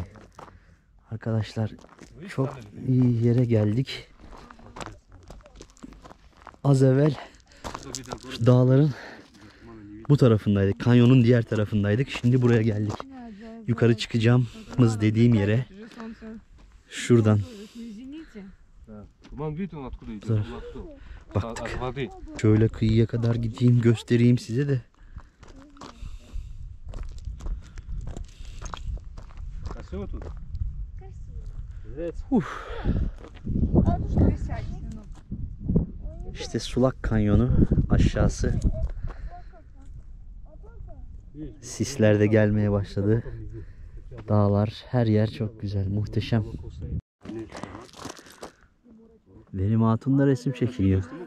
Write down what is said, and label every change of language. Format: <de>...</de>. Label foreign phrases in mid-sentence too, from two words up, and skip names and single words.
<tr>Arkadaşlar çok iyi yere geldik. Az evvel şu dağların bu tarafındaydık. Kanyonun diğer tarafındaydık. Şimdi buraya geldik. Yukarı çıkacağımız dediğim yere şuradan</tr> <ru>Извините. Туман видит он откуда идет? Да. От</ru> <tr>baktık.</tr> <ru>воды.</ru> <tr>Şöyle kıyıya kadar gideyim göstereyim size de.</tr> <ru>Красиво тут? Присядьте, ну.</ru> <tr>İşte Sulak Kanyonu aşağısı. Sisler de gelmeye başladı. Dağlar, her yer çok güzel, muhteşem. Benim hatun da resim çekiliyor.</tr>